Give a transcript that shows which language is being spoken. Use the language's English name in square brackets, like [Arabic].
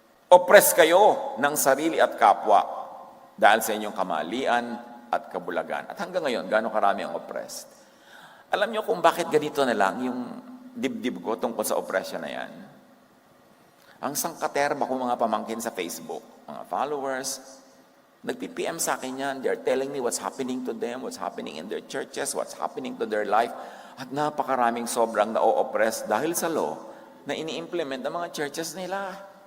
[Filipino] Oppressed kayo ng sarili at kapwa dahil sa inyong kamalian at kabulagan. At hanggang ngayon, gaano karami ang oppressed? Alam nyo kung bakit ganito na lang yung dibdib ko tungkol sa oppression na yan? Ang sangkaterma ko mga pamangkin sa Facebook, mga followers, Nagpi-PM sa akin yan. [English] They're telling me what's happening to them, what's happening in their churches, what's happening to their life. [Filipino] At napakaraming sobrang na-oppress dahil sa law na ini-implement ng mga churches nila.